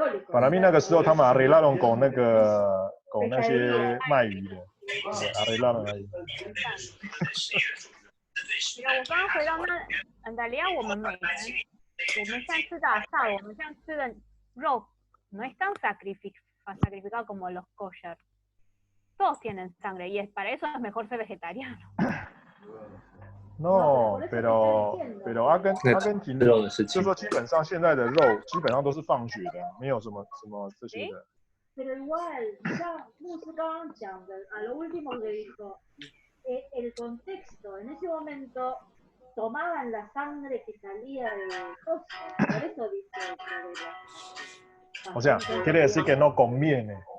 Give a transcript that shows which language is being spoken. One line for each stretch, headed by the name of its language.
Spanish: para mí
Chinese: 那个时候他们
Spanish: arreglaron con
Chinese: 那些卖鱼的
Spanish: ，arreglaron ahí。
Chinese: 我刚刚回到那，
Spanish: en realidad
Chinese: 我们每人，我们现在吃的asado，我们现在吃的肉
Spanish: no es tan sacrificado como los kosher. Todos tienen sangre y para eso es mejor ser vegetariano. No, pero
Chinese: 阿根廷就说基本上现在的肉基本上都是放血的，没有什么这些的。
Spanish: Pero igual, ya Musi
Chinese: 刚刚讲的，
Spanish: a lo último que dijo, el contexto, en ese momento tomaban la sangre que salía de cosas, por eso dice O sea, quiere decir que no conviene.